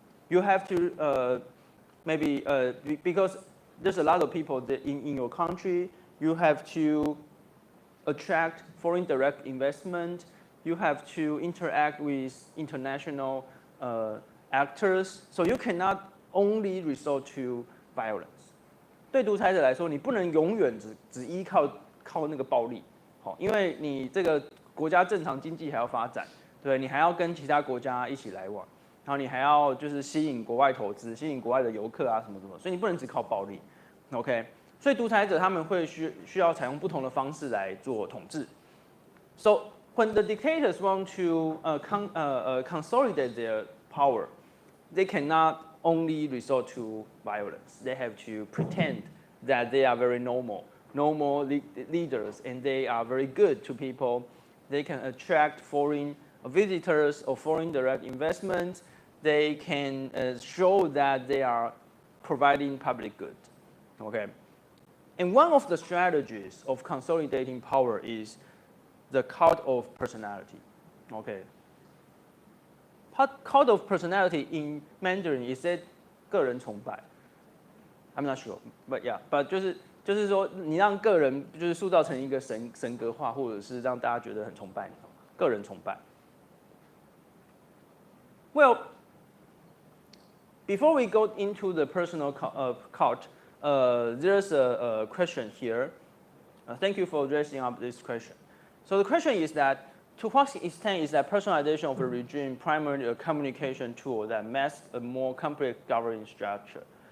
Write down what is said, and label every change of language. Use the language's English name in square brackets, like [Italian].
[English] You have to maybe because there's a lot of people that in your country. You have to attract foreign direct investment. You have to interact with international actors. So you cannot only resort to violence. [Chinese] 对独裁者来说，你不能永远只依靠那个暴力，好，因为你这个国家正常经济还要发展，对，你还要跟其他国家一起来往，然后你还要就是吸引国外投资，吸引国外的游客啊什么，所以你不能只靠暴力 ，OK。所以独裁者他们会需要采用不同的方式来做统治。 [English] So when the dictators want to consolidate their power, they cannot only resort to violence. They have to pretend that they are very normal leaders, and they are very good to people. They can attract foreign visitors or foreign direct investment. They can show that they are providing public good. Okay. And one of the strategies of consolidating power is the cult of personality. Okay. Cult of personality in Mandarin is said [Chinese] 个人崇拜 [English] I'm not sure, but yeah, but [Chinese] 就是说你让个人就是塑造成一个神格化，或者是让大家觉得很崇拜你，个人崇拜。 [English] Well, before we go into the personal cult, there's a question here. Thank you for addressing up this question. So the question is that, to what extent is that personalization of a regime primarily a communication tool that masks a more complex governing structure?